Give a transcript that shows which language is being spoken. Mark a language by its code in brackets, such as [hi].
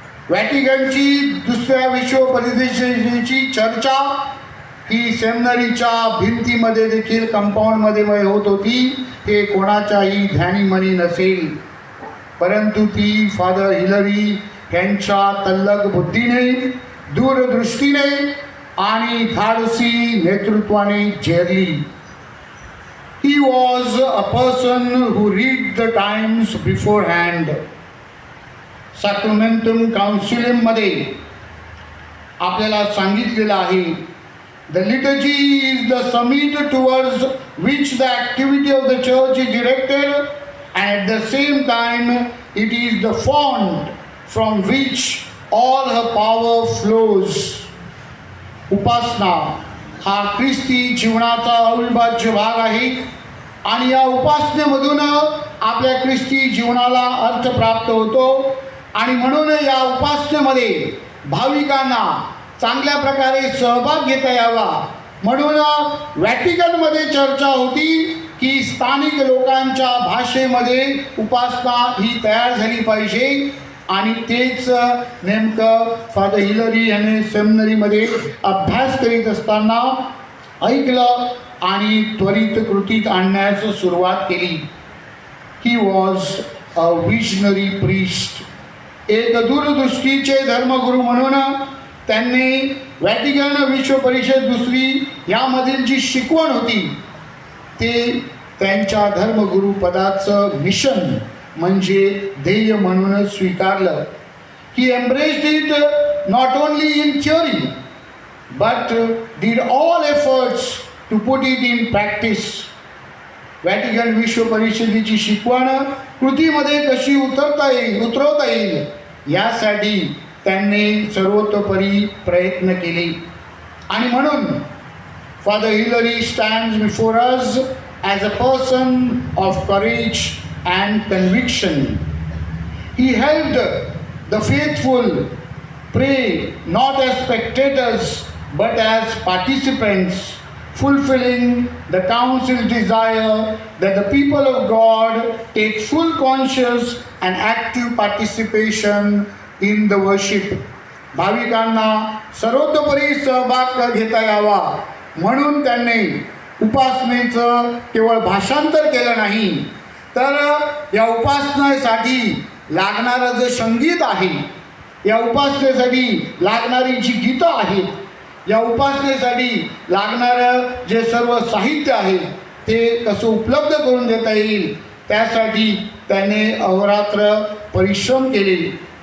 [mr] व्हॅटिकनची दुसऱ्या विश्व परिषदेची चर्चा ही सेमिनरीच्या भिंतीमध्ये देखील, कंपाऊंडमध्ये होत होती. हे कोणाच्याही ध्यानीमनी नसेल, परंतु ती फादर हिलरी यांच्या तल्लख बुद्धीने, दूरदृष्टीने आणि धाडसी नेतृत्वाने झेरली. [en] He was a person who read the times beforehand. Sacramentum Concilium [mr] मध्ये आपल्याला सांगितलेलं आहे, [en] the liturgy is the summit towards which the activity of the church is directed, and at the same time it is the font from which all her power flows. [mr] उपासना हा ख्रिस्ती जीवनाचा अविभाज्य भाग आहे आणि या उपासनेमधून आपल्या ख्रिस्ती जीवनाला अर्थ प्राप्त होतो. आणि म्हणून या उपासनेमध्ये भाविकांना चांगल्या प्रकारे सहभाग घेता यावा म्हणून व्हॅटिकनमध्ये चर्चा होती की स्थानिक लोकांच्या भाषेमध्ये उपासना ही तयार झाली पाहिजे. आणि तेच नेमकं फादर हिलरी यांनी सेमिनरीमध्ये अभ्यास करीत असताना ऐकलं आणि त्वरित कृतीत आणण्यास सुरुवात केली. [en] He was a visionary priest. [mr] एक दूरदृष्टीचे धर्मगुरू म्हणून त्यांनी व्हॅटिकन विश्व परिषद दुसरी यामधील जी शिकवण होती ते त्यांच्या धर्मगुरू पदाचं मिशन म्हणजे ध्येय म्हणून स्वीकारलं. [en] He embraced it not only in theory but did all efforts to put it in practice. [mr] Vatican विश्व परिषदेची शिकवण कृतीमध्ये कशी उतरवता येईल यासाठी त्यांनी सर्वतोपरी प्रयत्न केले. आणि म्हणून [en] Father Hillary stands before us as a person of courage and conviction. He helped the faithful pray not as spectators but as participants, fulfilling the council's desire that the people of God take full conscious and active participation in the worship. [mr] भाविकांना सर्वतोपरी सहभाग घेता यावा म्हणून त्यांनी उपासनेचं केवळ भाषांतर केलं नाही, तर या उपासनेसाठी लागणारं जे संगीत आहे, या उपासनेसाठी लागणारी जी गीतं आहेत, या उपासनेसाठी लागणारं जे सर्व साहित्य आहे ते कसं उपलब्ध करून देता येईल त्यासाठी त्याने अहोरात्र परिश्रम केले.